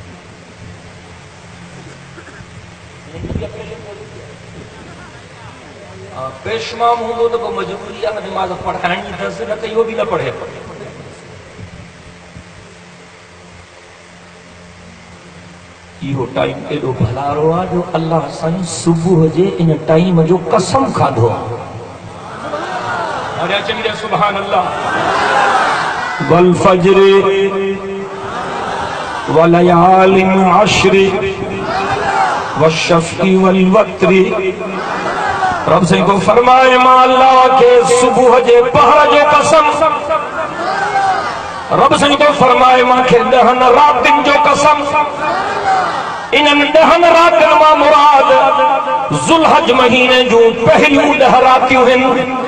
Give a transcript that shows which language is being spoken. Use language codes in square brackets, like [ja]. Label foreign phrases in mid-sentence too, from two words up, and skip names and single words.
[sd] पेशमाम हूंदो त पोइ मजबूरी आहे नमाज पढ़ाइण जी अथसि, न त इहो बि न पढ़े। इहो टाइम एॾो भलारो आहे जो अल्लाह साईं सुबुह जे इन टाइम जो कसम खाधो आहे। [ar] سبحان الله. والفجر وليال عشر والشفع والوتر. [sd] रब साईं को फरमाए मां अल्लाह के सुबुह जे पहर जो कसम। रब साईं को फरमाए मांखे 10 रातिन जो कसम। इन्हनि 10 रातिन मां मुराद ज़ुल्हज महीने जूं पहिरियूं 10 रातियूं आहिनि।